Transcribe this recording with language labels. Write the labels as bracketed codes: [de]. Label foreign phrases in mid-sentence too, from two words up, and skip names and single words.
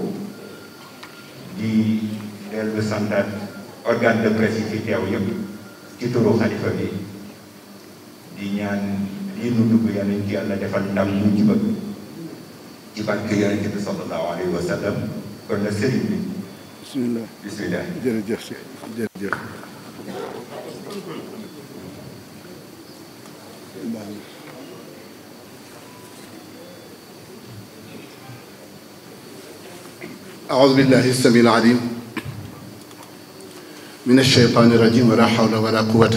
[wo] di dellu santaat [fr] organe de presse [wo] yi fi teew yëpp ci turu xalifa bi di ñaan lii nu dugg yàlla ci yàlla defal ndam ñu ci bëgg ci barke yonent bi [ar] صلى الله عليه وسلم [wo] kon na sëriñ bi [ar] بسم الله بسم الله [wo] jërëjëf si jërëjëf [ar] أعوذ بالله السميع العليم من الشيطان الرجيم ولا حول ولا قوة